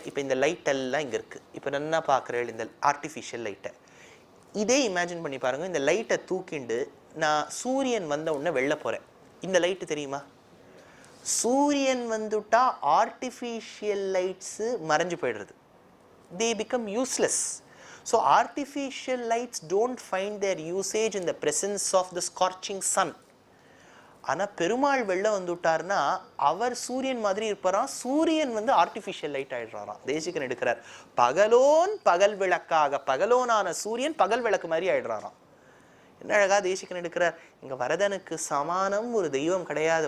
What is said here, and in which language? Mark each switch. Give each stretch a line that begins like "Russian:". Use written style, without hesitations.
Tamil: இப்போ இந்த லைட் எல்லாம் இங்க இருக்கு. இப்போ நல்லா பார்க்குறேன் இந்த ஆர்டிஃபிஷியல் லைட்டை. இதே இமேஜின் பண்ணி பாருங்க. இந்த லைட்டை தூக்கிண்டு நான் சூரியன் வந்த உடனே வெளில போறேன். இந்த லைட்டு தெரியுமா? சூரியன் வந்துட்டா ஆர்டிஃபிஷியல் லைட்ஸ் மறைஞ்சு போயிடுறது.
English: they become useless. So artificial lights don't find their usage in the presence of the scorching sun.
Tamil: ஆனா பெருமாள் வெளில வந்துட்டார்னா அவர் சூரியன் மாதிரி இருப்பாராம். சூரியன் வந்து ஆர்டிஃபிஷியல் லைட் ஆயிடுறாராம். தேசிகன் எடுக்கிறார், பகலோன் பகல் விளக்காக, பகலோனான சூரியன் பகல் விளக்கு மாதிரி ஆயிடுறாராம். என்ன அழகா தேசிகன் எடுக்கிறார். இங்க வரதனுக்கு சமானம் ஒரு தெய்வம் கிடையாது.